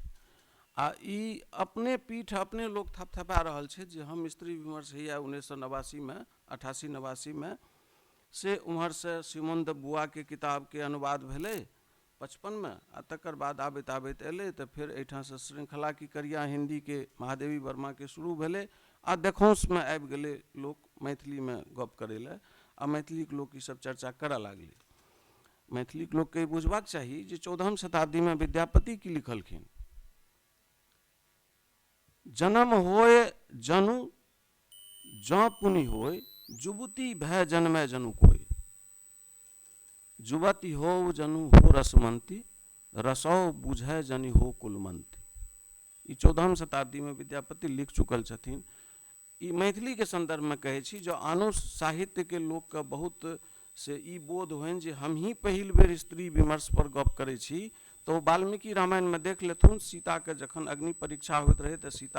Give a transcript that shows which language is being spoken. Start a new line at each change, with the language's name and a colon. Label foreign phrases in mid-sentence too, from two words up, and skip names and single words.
Maithili: आ ई अपने पीठ अपने लोग थपथपा रहल छै जे हम स्त्री विमर्श हैया 1989 में 88-89 में से उम्हर से सिमोन द बुआ के किताब के अनुवाद भेलै 55 में, आ तकर बाद आबैत आबैत एलै तऽ फिर एहिठाम से श्रृंखला की करिया हिंदी के महादेवी वर्मा के शुरू भेलै, आ देखौंस में आबि गेलै लोक मैथिली में गप करै लए, आ मैथिली के लोक ई सब चर्चा करऽ लागलै। मैथिली के लोक के बुझबाक चाही जे 14वीं शताब्दी में विद्यापति की लिखलखिन, जन्म होय जनु जँ पुनि होय, जुबती भय जन्मै जनु कोय, जुबती हो जनु हो रसमंती, रसौ बुझै जनि हो कुलमंती। ई 14वीं शताब्दी में विद्यापति लिख चुकल छथिन। ई मैथिली के संदर्भ में कहै छी, जो आनो साहित्य के लोक के बहुत से ई बोध होइन जे हम ही पहिल बेर स्त्री विमर्श पर गप करै छी, तो वाल्मीकि रामायण में देख लेथुन सीता के जखन अग्नि परीक्षा होइत रहे तो सीता